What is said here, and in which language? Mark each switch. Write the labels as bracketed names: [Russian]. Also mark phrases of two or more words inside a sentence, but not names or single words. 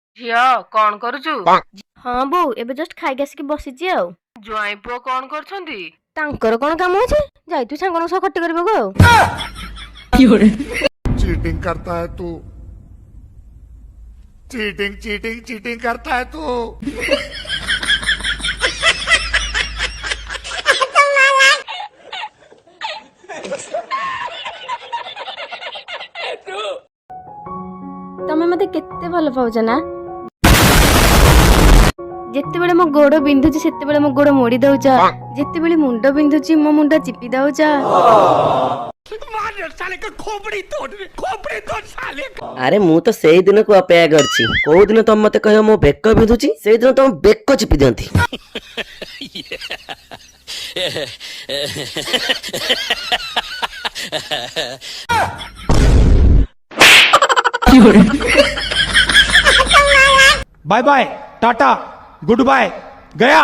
[Odia] ଝିଅ କଣ କରୁଛୁ? ହଁ ବୋଉ ଏବେ ଜଷ୍ଟ ଖାଇକି ଆସିକି ବସିଛି ଆଉ। ଜ୍ୱାଇଁ ପୁଅ କଣ କରୁଛନ୍ତି? ତାଙ୍କର କଣ କାମ ଅଛି, ଯାଇଥିବୁ ସାଙ୍ଗମାନଙ୍କ ସହ ଖଟି କରିବାକୁ ଆଉ। [Hindi] चीटिंग करता है तू। चीटिंग चीटिंग चीटिंग करता है तू। [Odia] ତମେ ମତେ କେତେ ଭଲ ପାଉଛ ନା? ଯେତେବେଳେ ମୋ ଗୋଡ ବିନ୍ଧୁଛି ସେତେବେଳେ ମୋ ଗୋଡ ମୋଡି ଦଉଛ, ଯେତେବେଳେ ମୁଣ୍ଡ ବିନ୍ଧୁଛି ମୋ ମୁଣ୍ଡ ଚିପି ଦଉଛ। ଆରେ ମୁଁ ତ ସେଇ ଦିନକୁ ଅପେକ୍ଷା କରିଛି। କୋଉ ଦିନ ତମେ ମତେ କହିବ ମୋ ବେକ ବିନ୍ଧୁଛି, ସେଇଦିନ ତମ ବେକ ଚିପି ଦିଅନ୍ତି। [English] bye bye tata good bye गया।